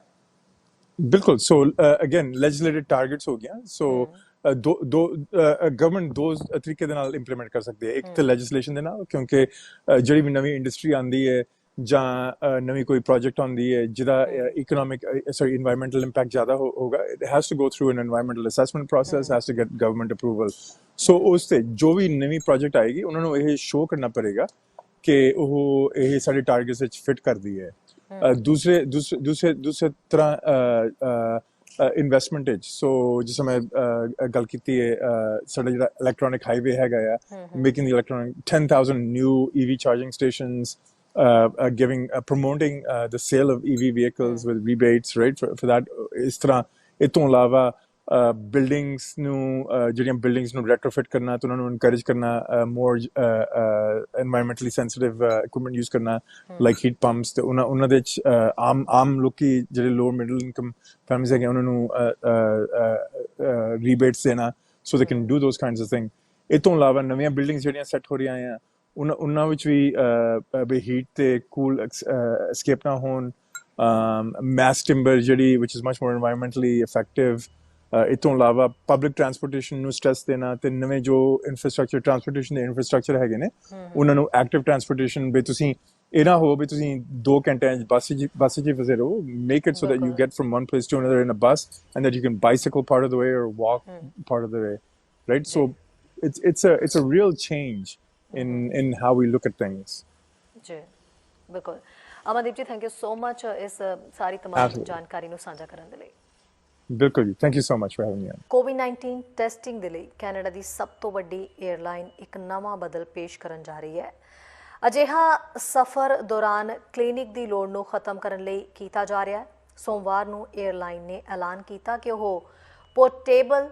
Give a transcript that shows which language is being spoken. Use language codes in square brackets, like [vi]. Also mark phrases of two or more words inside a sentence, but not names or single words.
[pa] ਬਿਲਕੁਲ [en] so again legislative targets [pa] ਹੋ ਗਿਆ ਸੋ ਗਵਰਨਮੈਂਟ ਦੋ ਤਰੀਕੇ ਦੇ ਨਾਲ ਇੰਪਲੀਮੈਂਟ ਕਰ ਸਕਦੀ ਹੈ ਇੱਕ ਤਾਂ ਲੈਜਿਸਲੇਸ਼ਨ ਦੇ ਨਾਲ ਕਿਉਂਕਿ ਜਿਹੜੀ ਵੀ ਨਵੀਂ ਇੰਡਸਟਰੀ ਆਉਂਦੀ ਹੈ ਜਾਂ ਨਵੀਂ ਕੋਈ ਪ੍ਰੋਜੈਕਟ ਆਉਂਦੀ ਹੈ ਜਿਹਦਾ [en] environmental impact [pa] ਜ਼ਿਆਦਾ ਹੋਗਾ [en] it has to go through an environmental assessment process has to get government approval so [pa] ਉਸ ਤੇ ਜੋ ਵੀ ਨਵੀਂ ਪ੍ਰੋਜੈਕਟ ਆਏਗੀ ਉਹਨਾਂ ਨੂੰ ਇਹ ਸ਼ੋਅ ਕਰਨਾ ਪੜੇਗਾ ਕਿ ਉਹ ਇਹ ਸਾਡੇ ਟਾਰਗੇਟਸ ਵਿੱਚ ਫਿਟ ਕਰਦੀ ਹੈ ਦੂਸਰੇ ਤਰ੍ਹਾਂ ਇਨਵੈਸਟਮੈਂਟ ਵਿੱਚ ਸੋ ਜਿਸ ਮੈਂ ਗੱਲ ਕੀਤੀ ਹੈ ਸਾਡਾ ਜਿਹੜਾ [en] electronic highway [pa] ਹੈਗਾ ਆ ਮੇਕਿੰਗ ਦੀ [en] electronic 10,000 new EV charging stations promoting the sale of EV vehicles with rebates right for that [pa] ਇਸ ਤਰ੍ਹਾਂ ਇਹ ਤੋਂ ਇਲਾਵਾ ਬਿਲਡਿੰਗਸ ਨੂੰ ਜਿਹੜੀਆਂ ਬਿਲਡਿੰਗਸ ਨੂੰ ਰੈਟਰੋਫਿਟ ਕਰਨਾ ਤੇ ਉਹਨਾਂ ਨੂੰ ਇਨਕਰੇਜ ਕਰਨਾ [en] more environmentally sensitive equipment use [pa] ਕਰਨਾ [en] like heat pumps [pa] ਤੇ ਉਹਨਾਂ ਦੇ ਵਿੱਚ ਆਮ ਲੋਕੀ ਜਿਹੜੇ [en] lower middle income families [pa] ਹੈਗੇ ਉਹਨਾਂ ਨੂੰ ਰੀਬੇਟਸ ਦੇਣਾ [en] so they can do those kinds of thing [pa] ਇਹ ਤੋਂ ਇਲਾਵਾ ਨਵੀਆਂ ਬਿਲਡਿੰਗਸ ਜਿਹੜੀਆਂ ਸੈੱਟ ਹੋ ਰਹੀਆਂ ਆ ਉਹਨਾਂ ਵਿੱਚ ਵੀ ਹੀਟ ਤੇ ਕੂਲ escape ਨਾ ਹੋਣ [en] mass timber [pa] ਜਿਹੜੀ [en] which is much more environmentally effective [pa] ਇਹ ਤੋਂ ਇਲਾਵਾ [en] public transportation [pa] ਨੂੰ ਸਟ੍ਰੈਸ ਦੇਣਾ ਤੇ ਨਵੇਂ ਜੋ ਇਨਫਰਾਸਟ੍ਰਕਚਰ ਟਰਾਂਸਪੋਰਟੇਸ਼ਨ ਦੇ ਇਨਫਰਾਸਟ੍ਰਕਚਰ ਹੈਗੇ ਨੇ ਉਹਨਾਂ ਨੂੰ [en] active transportation [pa] ਵੀ ਤੁਸੀਂ ਇਹ ਨਾ ਹੋ ਵੀ ਤੁਸੀਂ 2 ਘੰਟਿਆਂ ਬੱਸ 'ਚ ਫਸੇ ਰਹੋ [en] make it so that you get from one place to another in a bus and that you can bicycle part of the way or walk part of the way right so it's a real change in how we look at things [pa] ਜੀ ਬਿਲਕੁਲ ਅਮਨਦੀਪ ਜੀ [en] thank you so much [pa] ਇਸ ਸਾਰੀ ਤਮਾਮ ਜਾਣਕਾਰੀ ਨੂੰ ਸਾਂਝਾ ਕਰਨ ਦੇ ਲਈ ਬਿਲਕੁਲ ਜੀ [en] thank you so much for having me COVID-19 testing [pa] ਦੇ ਲਈ ਕੈਨੇਡਾ ਦੀ ਸਭ ਤੋਂ ਵੱਡੀ 에ਅਰਲਾਈਨ ਇੱਕ ਨਵਾਂ ਬਦਲ ਪੇਸ਼ ਕਰਨ ਜਾ ਰਹੀ ਹੈ ਅਜਿਹਾ ਸਫ਼ਰ ਦੌਰਾਨ ਕਲੀਨਿਕ ਦੀ ਲੋੜ ਨੂੰ ਖਤਮ ਕਰਨ ਲਈ ਕੀਤਾ ਜਾ ਰਿਹਾ ਹੈ ਸੋਮਵਾਰ ਨੂੰ 에ਅਰਲਾਈਨ ਨੇ ਐਲਾਨ ਕੀਤਾ ਕਿ ਉਹ ਪੋਰਟੇਬਲ